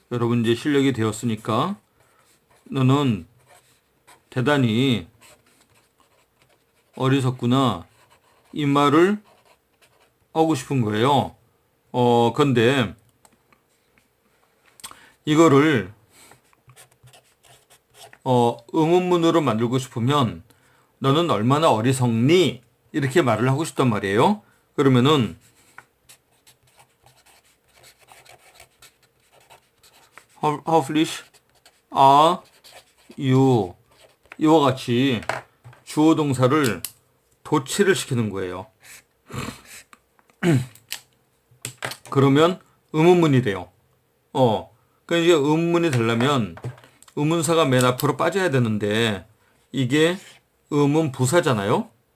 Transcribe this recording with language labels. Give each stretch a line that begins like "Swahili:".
Korean: 여러분 이제 실력이 되었으니까 너는 대단히 어리석구나 이 말을 하고 싶은 거예요. 근데 이거를 의문문으로 만들고 싶으면 너는 얼마나 어리석니? 이렇게 말을 하고 싶단 말이에요. 그러면은
English: how foolish are you?
Korean: 이와 같이 주어 동사를 도치를 시키는 거예요. 그러면 의문문이 돼요. 그러니까 이제 의문문이 되려면 의문사가 맨 앞으로 빠져야 되는데 이게 의문 부사잖아요.